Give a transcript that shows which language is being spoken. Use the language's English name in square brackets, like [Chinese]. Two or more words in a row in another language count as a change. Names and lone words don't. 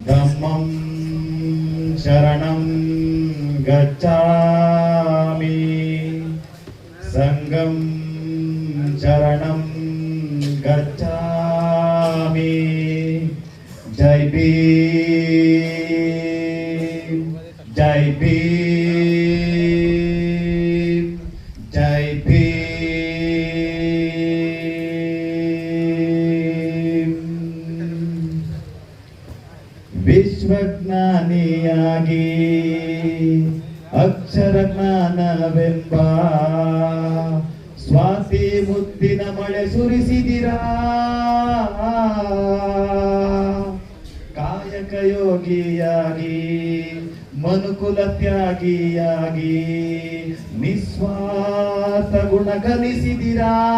[Pali] धम्मं शरणं गच्छामि संघं शरणं गच्छामि। [Hindi] जय भीम जय भीम जय भीम। [Kannada] ವಿಶ್ವಜ್ಞಾನಿಯಾಗಿ ಅಕ್ಷರ ಜ್ಞಾನವೆಂಬ ಸ್ವಾತಿ ಮುತ್ತಿನ ಮಳೆ ಸುರಿಸಿದಿರಾ, ಕಾಯಕ ಯೋಗಿಯಾಗಿ ಮನುಕುಲ ತ್ಯಾಗಿಯಾಗಿ ನಿಸ್ವಾರ್ಥ ಗುಣ ಕಲಿಸಿದಿರಾ।